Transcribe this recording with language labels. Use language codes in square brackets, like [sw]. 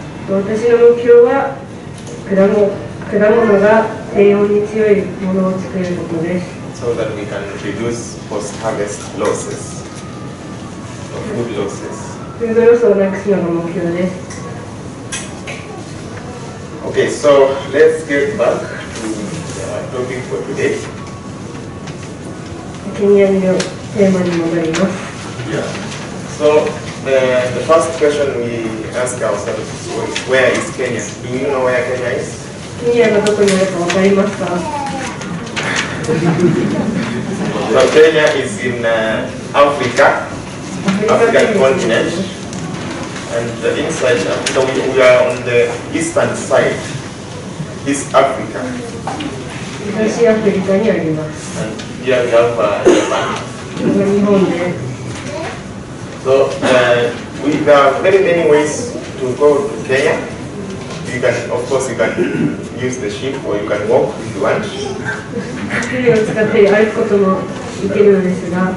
[ja] 私の目標は果物が低温に強いものを作ることです。 [en] So that we can reduce post-harvest losses, or food losses. [ja] フードロスをなくすのが目標です。 [en] Okay, so let's get back to our topic for today. [ja] ケニアのテーマに戻ります。 [en] Yeah. So the first question we ask ourselves is, where is Kenya? Do you know where Kenya is? [ja] ケニアがどこにあるかわかりますか？ [en] So Kenya is in Africa, African continent, and inside Africa we are on the eastern side, East Africa. [ja] 東アフリカにあります。 [en] And here we have Japan. [ja] 日本で。 [en] So there are very many ways to go to Kenya. You can, of course, you can use the ship or you can walk if you want. [ja] 船を使って歩くこともできるのですが。